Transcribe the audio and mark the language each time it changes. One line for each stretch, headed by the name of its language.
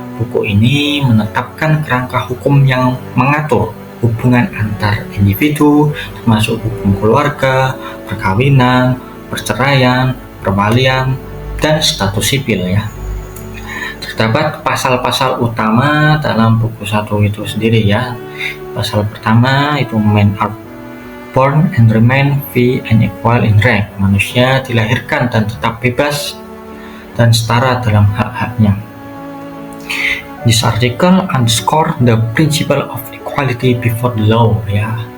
Indonesian: Buku ini menetapkan kerangka hukum yang mengatur hubungan antar individu, termasuk hukum keluarga, perkawinan, perceraian, perwalian, dan status sipil, ya. Terdapat pasal-pasal utama dalam buku 1 itu sendiri, ya. Pasal pertama itu
English: men are born and remain free and equal in right.
Indonesian: Manusia dilahirkan dan tetap bebas dan setara dalam hak-haknya.
English: This article underscore the principle of equality before the law, ya.